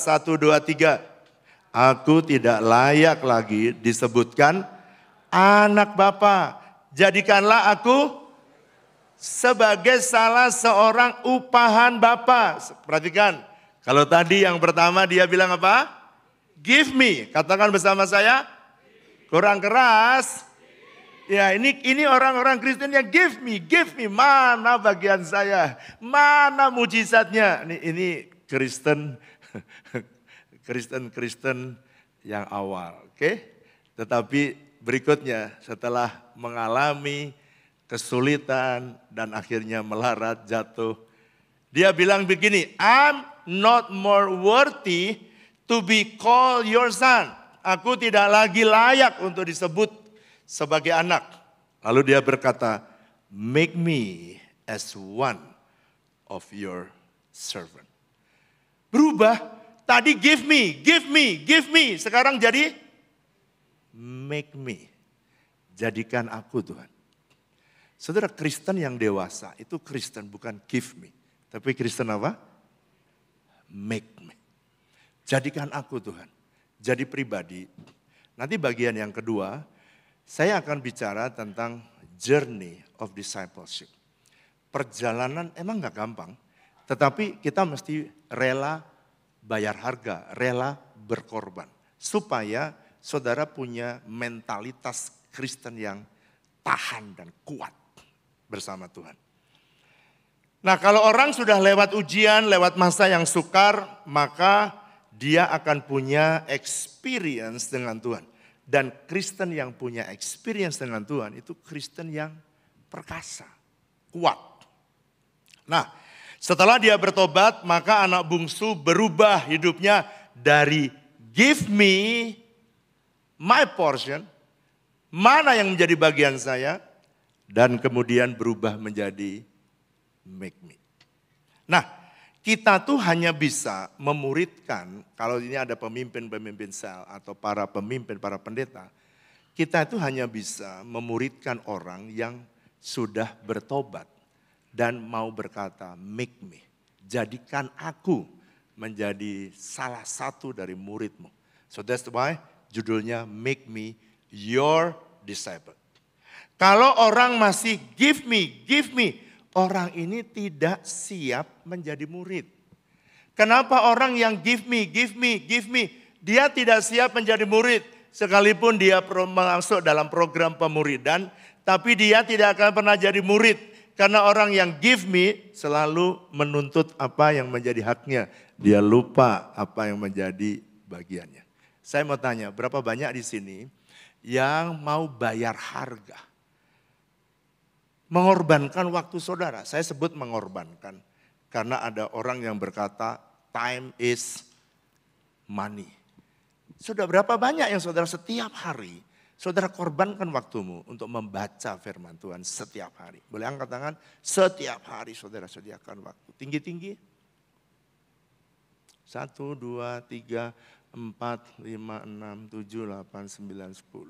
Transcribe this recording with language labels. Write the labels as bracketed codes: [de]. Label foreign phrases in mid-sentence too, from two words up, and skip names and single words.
[id] 1, 2, 3. Aku tidak layak lagi disebutkan anak bapa. Jadikanlah aku sebagai salah seorang upahan bapa. Perhatikan, kalau tadi yang pertama dia bilang apa? [en] Give me. [id] Katakan bersama saya. Kurang keras. Ya ini orang-orang Kristen yang [en] give me, [id] mana bagian saya, mana mujizatnya. Ini Kristen yang awal, oke? Tetapi berikutnya setelah mengalami kesulitan dan akhirnya melarat jatuh, dia bilang begini, [en] I'm not more worthy to be called your son. [id] Aku tidak lagi layak untuk disebut sebagai anak. Lalu dia berkata, [en] make me as one of your servant. [id] Berubah, tadi [en] give me. [id] Sekarang jadi [en] make me. [id] Jadikan aku Tuhan. Saudara, Kristen yang dewasa itu Kristen bukan [en] give me. [id] Tapi Kristen apa? [en] Make me. [id] Jadikan aku Tuhan. Jadi pribadi. Nanti bagian yang kedua, saya akan bicara tentang [en] journey of discipleship. [id] Perjalanan emang gak gampang, tetapi kita mesti rela bayar harga, rela berkorban. Supaya saudara punya mentalitas Kristen yang tahan dan kuat bersama Tuhan. Nah kalau orang sudah lewat ujian, lewat masa yang sukar, maka dia akan punya experience dengan Tuhan. Dan Kristen yang punya experience dengan Tuhan itu Kristen yang perkasa, kuat. Nah, setelah dia bertobat, maka anak bungsu berubah hidupnya dari [en] give me my portion, [id] mana yang menjadi bagian saya, dan kemudian berubah menjadi [en] make me. [id] Nah, kita tuh hanya bisa memuridkan, kalau ini ada pemimpin-pemimpin sel atau para pemimpin, para pendeta, kita itu hanya bisa memuridkan orang yang sudah bertobat dan mau berkata, [en] make me, [id] jadikan aku menjadi salah satu dari muridmu. [en] So that's why [id] judulnya [en] make me your disciple. [id] Kalau orang masih [en] give me, [id] orang ini tidak siap menjadi murid. Kenapa orang yang [en] give me, [id] dia tidak siap menjadi murid. Sekalipun dia masuk dalam program pemuridan, tapi dia tidak akan pernah jadi murid. Karena orang yang [en] give me [id] selalu menuntut apa yang menjadi haknya. Dia lupa apa yang menjadi bagiannya. Saya mau tanya, berapa banyak di sini yang mau bayar harga? Mengorbankan waktu saudara. Saya sebut mengorbankan. Karena ada orang yang berkata [en] time is money. [id] Sudah berapa banyak yang saudara setiap hari, saudara korbankan waktumu untuk membaca firman Tuhan setiap hari. Boleh angkat tangan? Setiap hari saudara sediakan waktu. Tinggi-tinggi. 1, 2, 3, 4, 5, 6, 7, 8, 9, 10.